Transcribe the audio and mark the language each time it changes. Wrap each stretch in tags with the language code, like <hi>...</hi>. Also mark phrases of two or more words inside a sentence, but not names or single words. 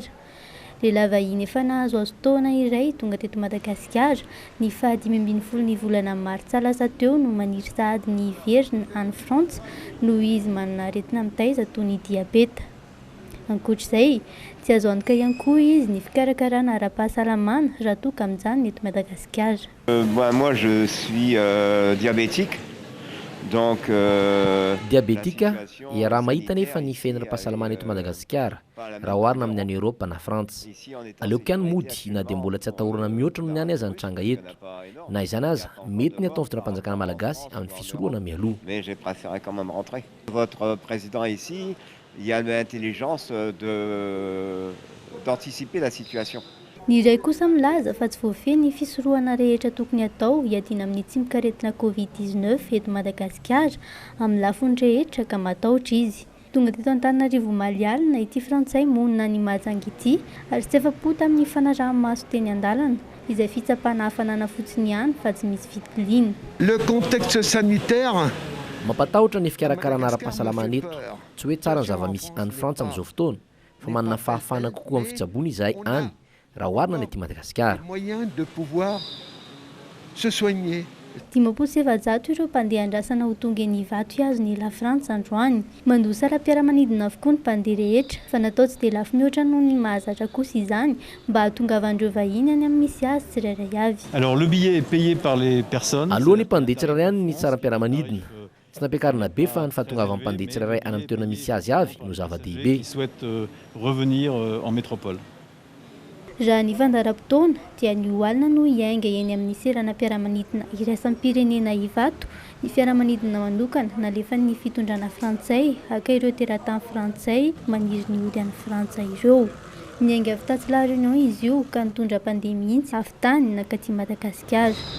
<mg>Lehilahy vahiny efa nahazo azo taona iray tonga teto Madagasikara ny faha 5 ny volana Martsa lasa teo no maniry sahady ny hiverina any Frantsa noho izy manana aretina mitaiza toy ny diabeta. Ankoatr'izay, tsy azo antoka ihany koa izy ny fikarakarana ara-pahasalamana raha toa ka amin'izany eto Madagasikara.</mg> <fr>Moi je suis diabétique. Donc</fr> <mg>diabetika ia raha mahita nefa ny fiainana-pahasalamana eto Madagasikara raha oharina amin'ny any Europa na Frantsa. Aleoko ihany mody na dia mbola tsy atahorana mihoatra noho ny any aza nitranga eto. Na izany aza mety ny atao fitondram-panjakana malagasy amin'ny fisorohana mialoha.</mg> <fr>Mais j'ai préféré quand même rentrer. Votre président ici, il y a l'intelligence d'anticiper la situation.</fr> <mg>Ny iray kosa milaza fa tsy voafeny ny fisorohana rehetra tokony atao hiadina amin'ny tsy mikaretina Covid-19 eto Madagasikara amin'ny lafiny rehetra ka matahotra izy. Tonga teto Antananarivo Malialina ity Frantsay monina ny Mahajanga ity ary tsy afa-po tamin'ny fanaraha-maso teny an-dalana izay fitsapana hafanana fotsiny ihany fa tsy misy fitiliana.</mg> <fr>Le contexte sanitaire</fr> <mg>mampatahotra ny fikarakarana ara-pahasalamana eto. Tsy hoe tsara ny zava-misy any Frantsa amin'izao fotoana fa manana fahafahana kokoa amin'ny fitsaboana izahay any. Raha oharina ny ety Madagasikara.</mg> <fr>Moyen de pouvoir se soigner.</fr> <mg>700 ireo mpandeha andrasana ho tonga ny vato azo ny la Frantsa androany. Mandoa salam-piaramanidina avokoa ny mpandeha rehetra fa natao tsy dia lafo mihoatra noho ny mahazatra kosa izany mba hahatongavan'ireo vahiny any amin'ny misy azy tsirairay avy.</mg> <fr>Alors le billet est payé par les personnes.</fr> <mg>Alohan'ny mpandeha tsirairay any ny saram-piaramanidina. Tsy nampiakarina be fa ny fahatongavan'ny mpandeha tsirairay any amin'ny toerana misy azy avy no zava-dehibe.</mg> <fr>Souhaite revenir en métropole.</fr> <mg>Raha ny vandaram-potoana dia ny oalina no hiainga eny amin'ny seranam-piaramanidina iraisam-pirenena Ivato ny fiaramanidina manokana nalefa ny fitondrana Frantsay aka ireo teratany Frantsay maniry ny ody any Frantsa ireo. Niainga avy tatsy La Réunion izy io ka nitondra mpandeha mihitsy avy tany nakaty Madagasikara.</mg>